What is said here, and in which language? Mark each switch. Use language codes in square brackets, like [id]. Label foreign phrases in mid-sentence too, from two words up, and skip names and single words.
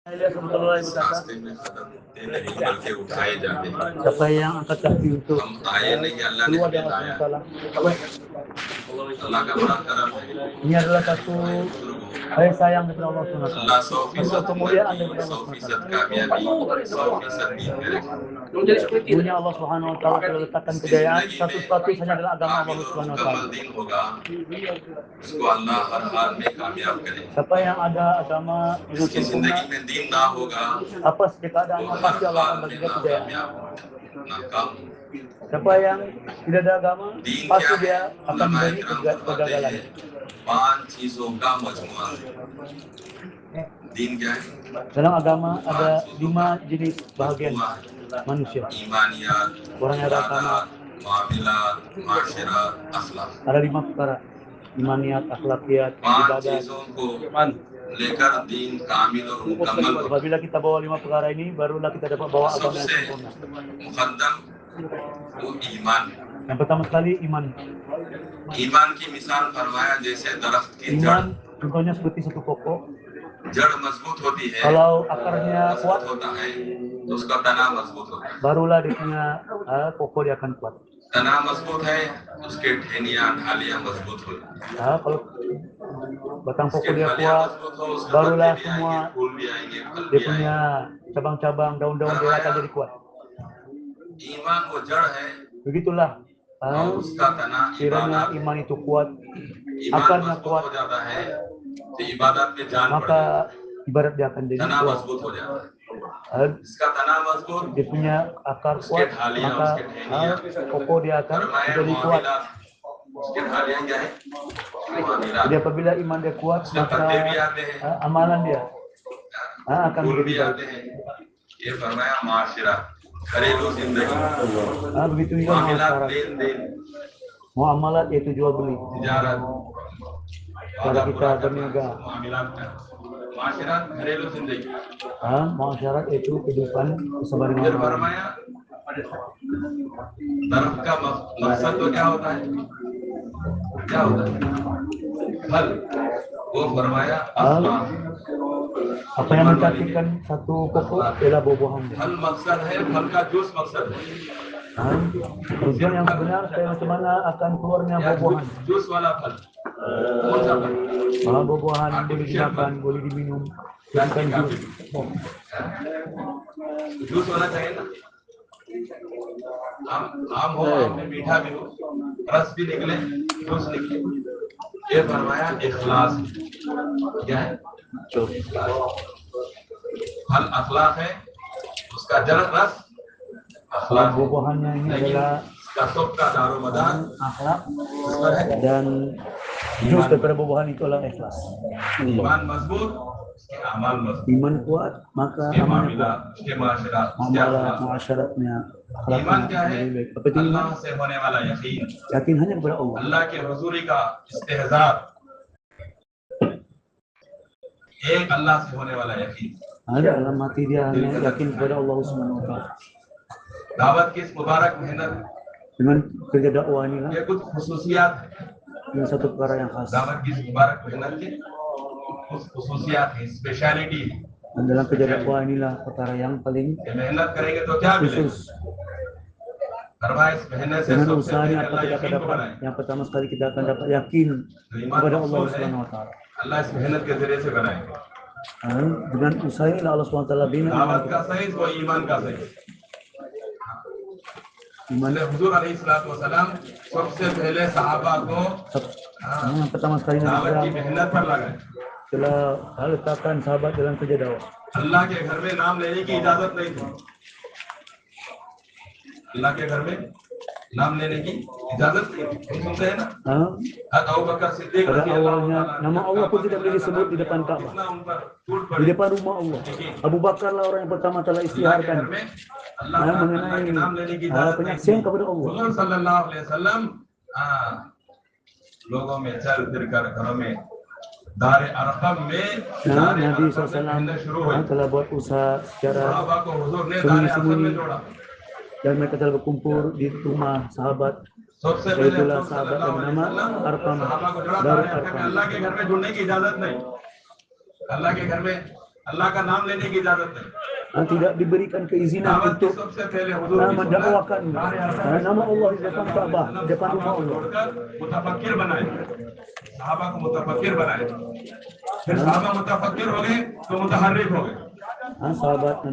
[hi] रास्ते में कदम रुकते नहीं बल्कि उठाए जाते हैं। [ms] Siapa yang angkat kaki untuk [hi] हम आए नहीं, अल्लाह ने [ms] keluar dari [hi] हमें लाया। Allah अल्लाह का बड़ा करम है। [ms] Ini adalah satu kasih sayang dari Allah SWT. [hi] अल्लाह 100% [ms] Satu kemuliaan dari Allah 100% SWT. [hi] कामयाबी 100% दीन में रखे। [ms] Punya Allah [ar] سبحانه و تعالى [ms] telah letakkan kejayaan. Satu status hanya adalah agama Allah [hi] कामिल और [ar] سبحانه و [hi] मुकम्मल [ar] Taala. [hi] दीन होगा, उसको अल्लाह हर हाल में कामयाब करे। [ms] Siapa yang ada agama yang [hi] जिसकी [ms] sempurna, [hi] जिंदगी में दीन ना होगा [ms] apa sih [hi] वो [ms] keadaannya [hi] हर [ms] pasti Allah [hi] हाल [ms] akan [hi] में [ms] bagi dia kejayaan. [hi] नाकामयाब नाकाम। [ms] Siapa yang tidak ada agama, [hi] दीन [ms] pasti [hi] क्या है? [ms] dia akan [hi] उलमा [ms] menjadi [hi] इकराम फरमाते [ms] kegagalan. [hi] हैं 5 चीजों का मजमुआ है। दीन क्या है? [ms] Dalam agama ada 5 jenis bahagian manusia. [hi] ईमानियात, [ms] Orang yang ada agama, [hi] मामिलात, माशरात, अखलाक। [ms] ada 5 perkara: imaniat, akhlakiyat, 5 ibadat. [hi] चीजों को लेकर दीन कामिल और मुकम्मल होगा। [ms] Apabila kita bawa 5 perkara ini, barulah kita dapat bawa agama yang [hi] सबसे [ms] sempurna. [hi] मुकद्दम वो ईमान है। [ms] Yang pertama sekali iman. [hi] ईमान की मिसाल फरमाया जैसे दरख्त की जड़। [ms] Iman contohnya seperti satu pokok. [hi] जड़ मजबूत होती है, [ms] Kalau akarnya kuat, [hi] मजबूत होता है तो उसका तना मजबूत होता है। [ms] barulah dia punya pokok dia akan kuat. [hi] तना मजबूत है, उसके टहनियाँ ढालियाँ मजबूत हो जाती हैं। [ms] Kalau batang pokok [hi] उसके [ms] dia [hi] ढालियाँ [ms] kuat, [hi] मजबूत हो, उसमें [ms] barulah [hi] पत्ते भी [ms] semua [hi] आएंगे, फूल भी आएंगे, फल [ms] dia [hi] भी [ms] punya [hi] आएंगे। [ms] cabang-cabang, daun-daun dia akan jadi kuat. [hi] ईमान वो जड़ है [ms] Begitulah [hi] और उसका तना [ms] kiranya [hi] इबादत। [ms] iman itu kuat, [hi] ईमान [ms] akarnya [hi] मजबूत [ms] kuat, [hi] हो जाता है तो इबादत में जान पड़ [ms] maka [hi] जाती [ms] ibarat dia akan [hi] है। [ms] jadi [hi] तना [ms] kuat. [hi] मजबूत हो जाता है। इसका तना मजबूत, [ms] Dia punya akar [hi] उसके [ms] kuat, [hi] ढालियाँ, [ms] maka [hi] उसके टहनियाँ। [ms] pokok dia akan [hi] फरमाया [ms] jadi kuat. [hi] मामिलात, उसके ढालियाँ क्या है? मामिलात। [ms] Jadi apabila iman dia kuat, [hi] उसमें [ms] maka [hi] पत्ते भी आते हैं, [ms] amalan dia akan [hi] फूल भी [ms] menjadi [hi] आते [ms] baik. [hi] हैं। ये फरमाया माशिरा, घरेलू जिंदगी, [ms] Begitu juga [hi] मामिलात, [ms] masyarakat. [hi] लेन देन, [ms] Muamalat yaitu jual beli. [hi] तिजारत, [ms] Cara kita berniaga. [hi] मामिलात का माशिरात, घरेलू जिंदगी। [ms] Masyarakat itu kehidupan kesabaran [hi] फिर [ms] orang. [hi] फरमाया दरख्त का मकसद तो क्या होता है? क्या होता है? फल। वो फरमाया अखलाक। [ms] Apa yang mencantikkan satu pokok adalah buah-buahan. [hi] फल मकसद है, फल का जूस मकसद है। [ms] Tujuan yang benar bagaimana akan keluarnya buah-buahan. [hi] जूस वाला फल कौन सा फल? [ms] Buah-buahan boleh dimakan, boleh diminum. Bukan jus. [hi] जूस होना चाहिए ना। आम हो, आम में मीठा भी हो, रस भी निकले, जूस निकले। ये फरमाया इखलास। क्या है? फल अखलाक है, उसका जड़ रस अखलाक। [ms] Buah-buahannya ini adalah [hi] कसब का दारोमदार [ms] akhlak [hi] उस पर है। [ms] dan jus daripada buah-buahan itu adalah ikhlas. [hi] ईमान मजबूत, उसके अमल मजबूत, [ms] Iman kuat, maka [hi] उसके [ms] amalnya [hi] मामला, [ms] kuat. [hi] उसके माशरा, उसके [ms] Amalan, [hi] अखलाक। [ms] masyarakat,nya [hi] ईमान क्या है? [ms] lebih baik. Apa itu अल्लाह iman? [hi] से होने वाला यकीन, [ms] Yakin hanya kepada Allah. [hi] अल्लाह के हुजूरी का इस्तेहज़ार, एक अल्लाह से होने वाला यकीन। [ms] Ada dalam hati dia hanya yakin kepada Allah [ar] سبحانه و تعالى. [hi] दावत की इस मुबारक मेहनत, [ms] Dengan kerja dakwah inilah [hi] ये कुछ खुसूसियात है। [ms] ini satu perkara yang khas. [hi] दावत की इस मुबारक मेहनत की कुछ खुसूसियात है, स्पेशलिटी है। [ms] Dan dalam kerja dakwah inilah perkara yang paling [hi] ये मेहनत करेंगे तो क्या मिलेगा? [ms] khusus. [hi] फरमाया इस मेहनत से [ms] Dengan [hi] सबसे [ms] usaha [hi] पहले [ms] ini apa [hi] अल्लाह [ms] kita akan [hi] यकीन को [ms] dapat? [hi] बनाए। [ms] Yang pertama sekali kita akan dapat yakin kepada Allah [ar] سبحانه و تعالى. [hi] अल्लाह इस मेहनत के जरिए से बनाएगा। [ms] Dengan usaha ini Allah [ar] سبحانه و تعالى [ms] bina [hi] दावत का सही तो ईमान का सही। [ms] iman. [hi] हुजूर अलैहिस्सलाम सबसे पहले सहाबा को [ms] Yang pertama sekali दावत की Nabi [hi] मेहनत पर लगाए। [ms] telah letakkan sahabat dalam kerja dakwah. [hi] अल्लाह के घर में नाम लेने की इजाजत नहीं थी। अल्लाह के घर में नाम लेने की इजाजत नहीं थी। हम सुनते हैं ना, अबू बकर सिद्दीक [ms] Pada [ar] رضي الله [ms] awalnya [hi] तआला [ms] nama Allah pun tidak boleh disebut di depan Ka'bah. [hi] कितना उन पर टूट [ms] Di [hi] पड़ी। [ms] depan rumah Allah. Abu Bakar lah orang yang pertama telah [hi] अल्लाह के [ms] istiharkan [hi] घर में अल्लाह के नाम लेने की [ms] mengenai [hi] इजाजत नहीं थी। [ms] penyaksian kepada Allah. [hi] हुजूर [ar] صلى الله عليه وسلم [hi] लोगों में चल फिर कर घरों में दार अरकम में [ms] Nabi SAW telah buat usaha secara [hi] सहाबा को हुजूर ने दार अरकम [ms] sembunyi-sembunyi [hi] में जोड़ा। [ms] dan mereka telah berkumpul di rumah sahabat. [hi] सबसे पहले [ms] Itulah [hi] हुजूर [ms] sahabat [hi] सल्लल्लाहु [ms] yang [hi] अलैहि [ms] bernama [hi] वसल्लम [ms] Arqam, [hi] सहाबा को जोड़ा [ms] Darul [hi] दार अरकम में। [ms] Arqam. [hi] अल्लाह के घर में जुड़ने की इजाजत नहीं। अल्लाह के घर में अल्लाह का नाम लेने की इजाजत नहीं। [ms] Tidak diberikan keizinan [hi] दावत की [ms] untuk [hi] सबसे पहले हुजूर की [ms] mendakwakan nama Allah di depan Ka'bah, di depan rumah Allah. [hi] मुतफक्किर बनाए, सहाबा को मुतफक्किर बनाए, फिर सहाबा मुतफक्किर हो गए तो मुतहर्रिक हो गए। [ms] Sahabat Nabi